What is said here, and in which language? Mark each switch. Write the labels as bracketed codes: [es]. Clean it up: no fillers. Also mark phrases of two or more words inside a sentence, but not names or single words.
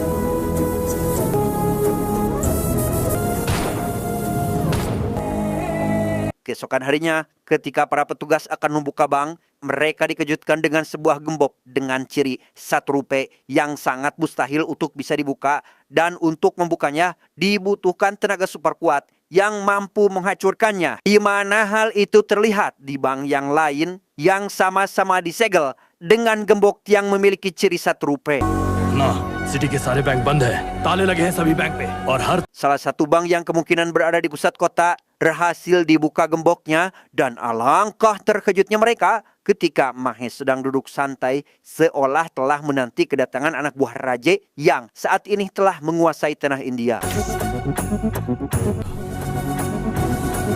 [id] Keesokan harinya, ketika para petugas akan membuka bank, mereka dikejutkan dengan sebuah gembok dengan ciri 1 rupiah yang sangat mustahil untuk bisa dibuka, dan untuk membukanya dibutuhkan tenaga super kuat yang mampu menghancurkannya. Di mana hal itu terlihat di bank yang lain yang sama-sama disegel dengan gembok yang memiliki ciri 1 rupiah. [hi] ना सिटी के सारे बैंक बंद है, ताले लगे हैं सभी बैंक पे और हर [id] Salah satu bank yang kemungkinan berada di pusat kota berhasil dibuka gemboknya, dan alangkah terkejutnya mereka ketika Mahes sedang duduk santai seolah telah menanti kedatangan anak buah Raje yang saat ini telah menguasai tanah India.